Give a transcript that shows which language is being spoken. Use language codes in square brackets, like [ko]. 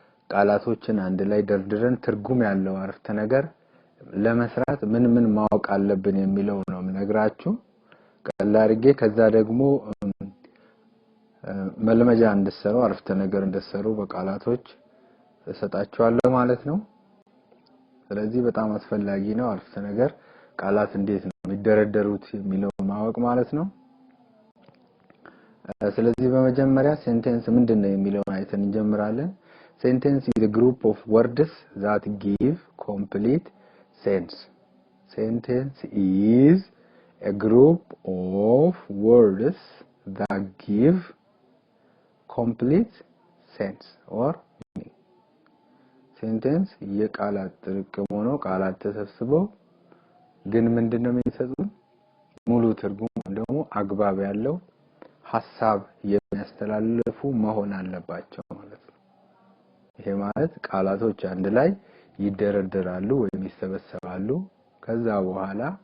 [am] ቃላቶችን አንድ ላይ ደርድረን ትርጉም ያለው አረፍተ ነገር ለመስራት ምን ማወቅ አለብን የሚለው ነው የምነግራችሁ። ቀላርጌ ከዛ ደግሞ መልመጃ እንድሰሩ አረፍተ ነገር እንድሰሩ በቃላቶች እሰጣችኋለሁ ማለት ነው። ስለዚህ በጣም አስፈላጊ ነው አረፍተ ነገር ቃላት እንዴት ነው የሚደረደሩት የሚለው ማወቅ ማለት ነው። ስለዚህ በመጀመሪያ ሴንቴንስ ምንድነው የሚለው አይተን እንጀምራለን። [en] Sentence is a group of words that give complete sense. Sentence is a group of words that give complete sense or meaning. [am] Sentence የቃላት ጥርቅም ሆኖ ቃላት ተሰብስበው ግን ምንድነው የሚሰጡን ሙሉ ትርጉም ደግሞ አግባብ ያለው ሐሳብ የሚያስተላልፉ መሆን አለባቸው ማለት ነው። ይሄ ማለት ቃላቶች አንድ ላይ ይደረደራሉ ወይም ይሰበሰባሉ ከዛ በኋላ